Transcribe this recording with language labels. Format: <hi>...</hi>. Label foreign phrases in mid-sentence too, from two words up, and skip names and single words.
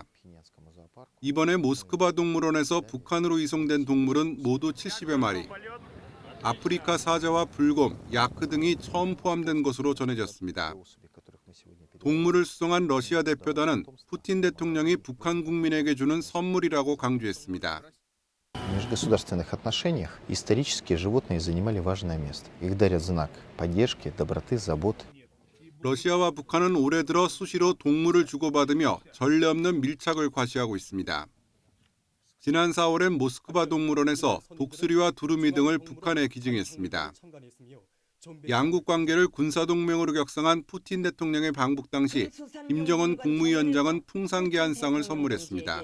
<ko>이번에 모스크바 동물원에서 북한으로 이송된 동물은 모두 70여 마리. 아프리카 사자와 불곰, 야크 등이 처음 포함된 것으로 전해졌습니다. 동물을 수송한 러시아 대표단은 푸틴 대통령이 북한 국민에게 주는 선물이라고 강조했습니다.</ko> <ru>В межгосударственных отношениях исторически животные занимали важное место. Их дарят знак поддержки, доброты, заботы.</ru> <ko>러시아와 북한은 올해 들어 수시로 동물을 주고받으며 전례 없는 밀착을 과시하고 있습니다. 지난 4월엔 모스크바 동물원에서 독수리와 두루미 등을 북한에 기증했습니다. 양국 관계를 군사동맹으로 격상한 푸틴 대통령의 방북 당시 김정은 국무위원장은 풍산계한상을 선물했습니다.</ko>